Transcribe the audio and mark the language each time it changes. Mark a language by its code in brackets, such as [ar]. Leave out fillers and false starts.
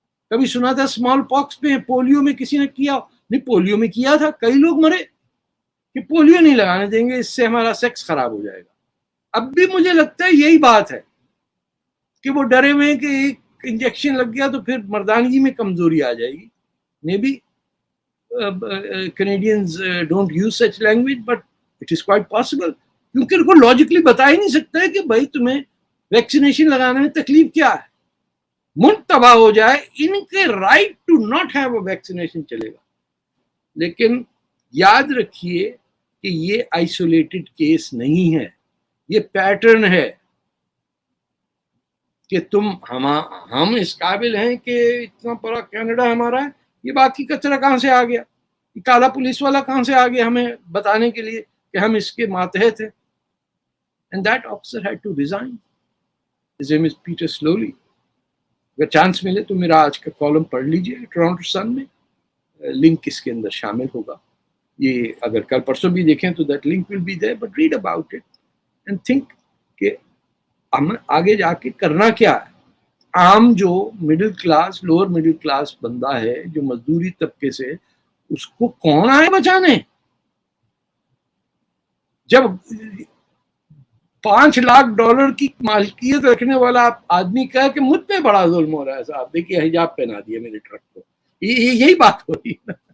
[ur] کبھی سنا تھا اسمال پاکس پہ، پولیو میں کسی نے کیا نہیں، پولیو میں کیا تھا، کئی لوگ مرے. کہ پولیو نہیں لگانے دیں گے، اس سے ہمارا سیکس خراب ہو جائے گا. اب بھی مجھے لگتا ہے یہی بات ہے کہ وہ ڈرے ہوئے ہیں کہ ایک انجیکشن لگ گیا تو پھر مردانگی میں کمزوری آ جائے گی. [en] Maybe Canadians don't use such language, but it is quite possible. [ur] کیونکہ ان کو لاجکلی بتا ہی نہیں سکتا ہے کہ بھائی تمہیں ویکسینیشن لگانے میں تکلیف کیا ہے. ملک تباہ ہو جائے، ان کے [en] right to not have a vaccination [ur] چلے گا. لیکن یاد رکھیے کہ یہ آئسولیٹڈ کیس نہیں ہے، یہ پیٹرن ہے کہ ہم اس قابل ہیں کہ اتنا بڑا کینیڈا ہمارا ہے، یہ باقی کچرا کہاں سے آ گیا، یہ کالا پولیس والا کہاں سے آ گیا ہمیں بتانے کے لیے کہ ہم اس کے ماتحت ہیں. [en] And that officer had to resign. His name is Peter Slowly. [ur] اگر چانس ملے تو میرا آج کا کالم پڑھ لیجئے ٹورانٹو سن میں، لنک اس کے اندر شامل ہوگا. یہ اگر کل پرسوں بھی دیکھیں تو [en] that link will be there, but read about it and think [ur] کہ ہم آگے جا کے کرنا کیا ہے. عام جو middle class, lower middle class بندہ ہے جو مزدوری طبقے سے، اس کو کون آئے بچانے؟ جب $5 لاکھ کی مالکیت رکھنے والا آدمی کہا کہ مجھ پہ بڑا ظلم ہو رہا ہے، صاحب دیکھیے حجاب پہنا دیا میرے ٹرک کو، یہی بات ہو رہی ہے.